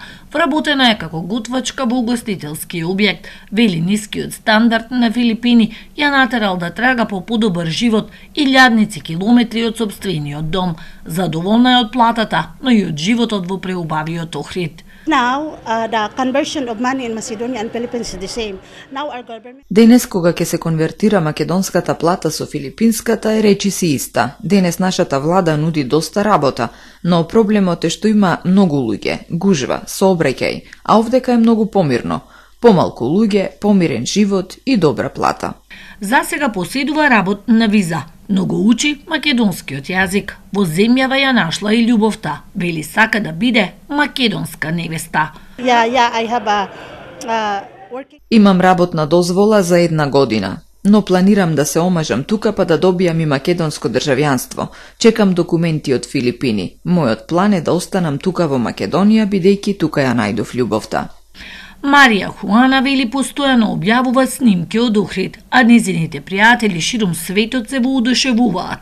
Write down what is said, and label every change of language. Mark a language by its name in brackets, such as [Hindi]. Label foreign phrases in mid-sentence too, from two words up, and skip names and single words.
[Macedonian] Вработена е како готвачка во угостителски објект. Вели, нискиот стандард на Филипини ја натерал да трага по подобар живот и илјадници километри од сопствениот дом. Задоволна е од платата, но и од животот во преубавиот Охрид. [English] now, the conversion of money in Macedonia and Philippines is the same. Now our government... [Macedonian] Денес кога ќе се конвертира македонската плата со филипинската е речиси иста. Денес нашата влада нуди доста работа, но проблемот е што има многу луѓе, гужва, сообраќај, а овдека е многу помирно. Помалку луѓе, помирен живот и добра плата. За сега поседува работна виза, но го учи македонскиот јазик. Во земјава ја нашла и љубовта. Вели сака да биде македонска невеста. [English] I have working... [Macedonian] Имам работна дозвола за 1 година, но планирам да се омажам тука па да добијам и македонско државјанство. Чекам документи од Филипини. Мојот план е да останам тука во Македонија, бидејќи тука ја најдов љубовта. Марија Хуана вели постојано објавува снимки од Охрид, а незините пријатели широм светот се воодушевуваат.